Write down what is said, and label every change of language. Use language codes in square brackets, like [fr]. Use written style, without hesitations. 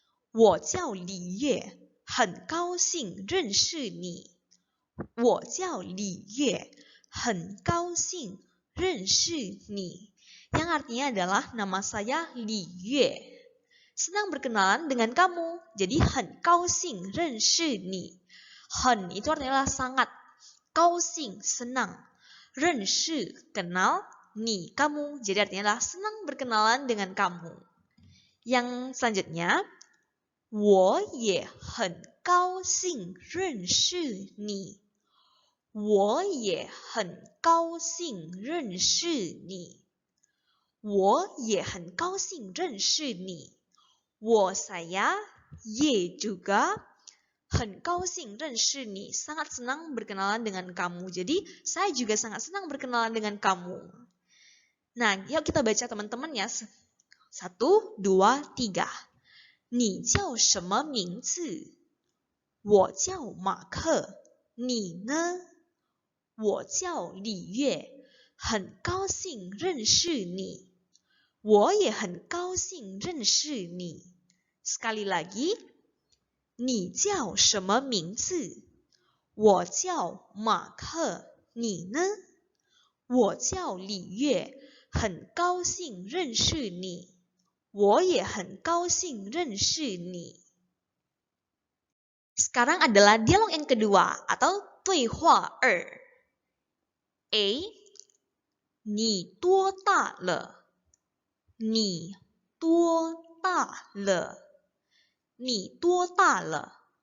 [zh] 我叫李月，很高兴认识你。我叫李月，很高兴认识你. [id] Yang artinya adalah nama saya Li Yue. Senang berkenalan dengan kamu. [zh] Jadi 很高兴认识你. [id] 很 itu artinya sangat. 高兴 senang. 认识 kenal. Ni kamu. Jadi artinya adalah senang berkenalan dengan kamu. Yang selanjutnya, [zh] 我也很高兴认识你。我也很高兴认识你。我也很高兴认识你。我 [id] saya ye juga [zh] 很高兴认识你. [id] Sangat senang berkenalan dengan kamu. Jadi saya juga sangat senang berkenalan dengan kamu. Nah, yuk kita baca teman-teman ya. 1, 2, 3. [zh] 你叫什么名字？我叫马克。你呢？我叫李月，很高兴认识你。我也很高兴认识你。 [id] Sekali lagi, [zh] 你叫什么名字？我叫马克。你呢？我叫李月，很高兴认识你。我也很高兴认识你。 [id] Sekarang adalah dialog yang kedua atau [zh] 对话2。 A. 你多大了？你多大了？你多大了？